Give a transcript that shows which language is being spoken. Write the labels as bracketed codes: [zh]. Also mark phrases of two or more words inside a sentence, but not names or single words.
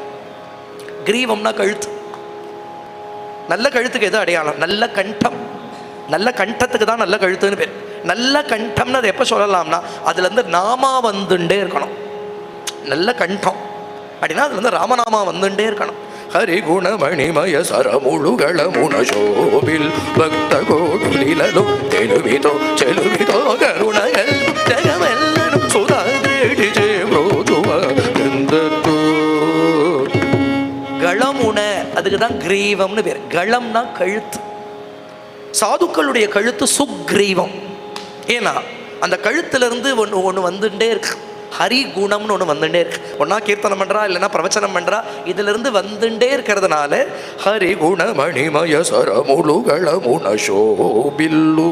[ta] கிரீவம்னா கழுத்து. நல்ல கழுத்துக்கு எது அடையாளம்? நல்ல கண்டம். நல்ல கண்டத்துக்கு தான் நல்ல கழுத்துன்னு பேர். நல்ல கண்டம்னு அதை எப்போ சொல்லலாம்னா அதுலேருந்து நாமா வந்துட்டே இருக்கணும். நல்ல கண்டம் அப்படின்னா அதுலேருந்து ராமநாமா வந்துட்டே இருக்கணும். [te] హరిగుణమణిమయ సరముళుగళ మునశోభిల్ భక్త కోటులిలలో తెలువితో చెలువితో కరుణగల్ జగమెల్లను సుధాద్రేడి చేబ్రోతువ ఎందకు. [ta] களமுன, அதுக்கு தான் கிரீவம்னு பேர். களம்னா கழுத்து. சாதுக்களுடைய கழுத்து சுக்ரீவம். ஏன்னா அந்த கழுத்திலிருந்து ஒன்று வந்துட்டே இருக்கு. ஹரிகுணம்னு ஒன்று வந்துட்டே இருக்கு. ஒன்னா கீர்த்தனம் பண்றா, இல்லைன்னா பிரவச்சனம் பண்றா, இதுல இருந்து வந்துட்டே இருக்கிறதுனால [te] హరిగుణమణిమయ సరములుగళ మునశోభిల్లు.